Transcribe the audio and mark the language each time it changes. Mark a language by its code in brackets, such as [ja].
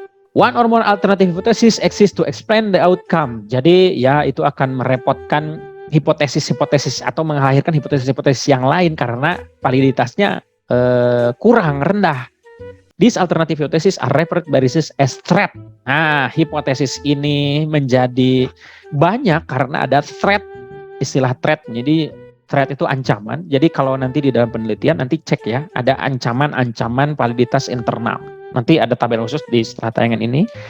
[en] One or more alternative hypothesis exists to explain the outcome. [id] Jadi ya itu akan merepotkan hipotesis-hipotesis atau melahirkan hipotesis-hipotesis yang lain karena validitasnya kurang rendah. [en] These alternative hypothesis are referred by research as threat. [id] Nah, hipotesis ini menjadi banyak karena ada threat, istilah threat. Jadi threat itu ancaman. Jadi kalau nanti di dalam penelitian nanti cek ya, ada ancaman-ancaman validitas internal. Nanti ada tabel khusus di setelah tayangan ini.